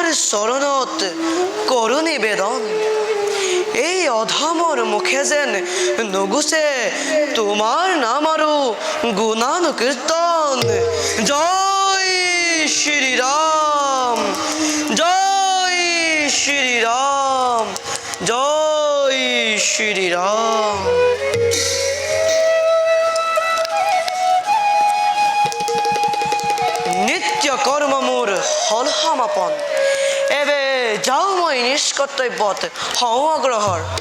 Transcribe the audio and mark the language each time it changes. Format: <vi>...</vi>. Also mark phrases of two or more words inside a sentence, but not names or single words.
<as>শরণত করু নিবেদন এই অধমর মুখে যেন নগুছে তোমার নাম আরো গুণান কীর্তন জয় শ্রীরাম জয় শ্রীরাম জয় শ্রীরাম নিত্য কর্ম মোর হল সমাপন এবে যাও মই নিষ্কৰ্তব্যত হওঁ অগ্ৰসৰ</as>